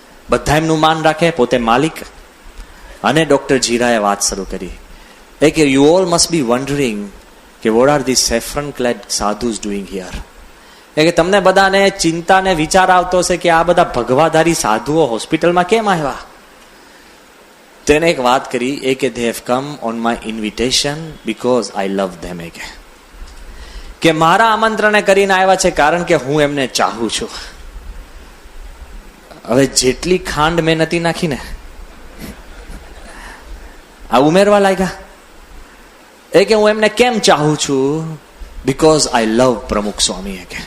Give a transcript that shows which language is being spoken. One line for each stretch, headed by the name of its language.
Gujarati: બધા એમનું માન રાખે, પોતે માલિક. અને ડોક્ટર જીરાએ વાત શરૂ કરી કે
English: You all must be wondering કે what are these saffron clad sadhus doing here.
Gujarati: કે તમને બધાને ચિંતા ને વિચાર આવતો હશે કે આ બધા ભગવાધારી સાધુઓ હોસ્પિટલમાં કેમ આવ્યા. તેને એક વાત કરી કે
English: they have come on my invitation because I love them.
Gujarati: કે મારા આમંત્રણે કરીને આવ્યા છે કારણ કે હું એમને ચાહું છું. હવે જેટલી ખાંડ મેં નથી નાખી ને આ ઉમેરવા લાગ્યા કે હું એમને કેમ ચાહું છું,
English: because I love
Gujarati: પ્રમુખ સ્વામી.